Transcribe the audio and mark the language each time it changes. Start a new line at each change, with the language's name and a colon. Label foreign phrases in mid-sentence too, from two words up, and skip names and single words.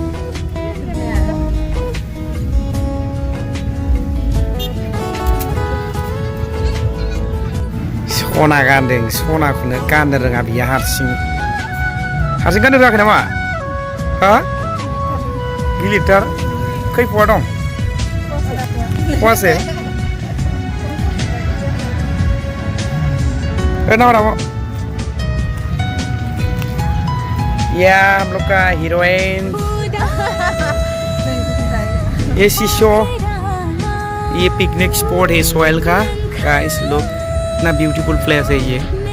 Bodo: सना गानदों, सनाखौनो गाननो रोङा बियो हारसिं गाननो रोङाखै नामा? हा गिलिटार खै फवा दं? फवासे?
Hindi: नामा या हम लोग का हीरोइन ये शीशो, ये
English: picnic spot
Hindi: है सोयल का गाइस। लोग इतना
English: beautiful place
Hindi: है ये।